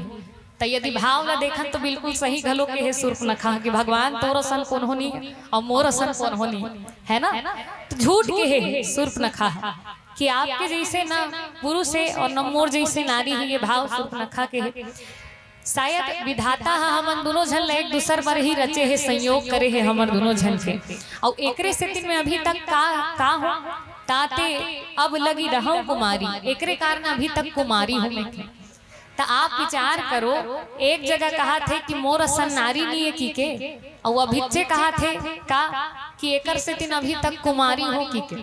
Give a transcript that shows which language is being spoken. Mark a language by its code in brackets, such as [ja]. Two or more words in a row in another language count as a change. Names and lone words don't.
[hne] तो यदि भाव ला देखन तो बिल्कुल सही घलो के है शूर्पणखा कि भगवान तोर सन कौन होनी और मोर सन कौन होनी है ना। तो झूठ के है शूर्पणखा कि आपके जैसे ना पुरुष है और न मोर जैसे नारी है, ये भाव शूर्पणखा के है। शायद विधाता हमन दोनों झन एक दूसर पर ही रचे है, संयोग करे है हमर दोनों झन के। और एकरे स्थिति में अभी तक का हो ताते अब लगी रहूं कुमारी, एकरे कारण अभी तक कुमारी हूं मैं। तो आप विचार करो, एक जगह कहा थे कि मोर असन नारी नहीं है की के, और अभिचे कहा थे का कि एकर स्थिति अभी तक कुमारी हो की के।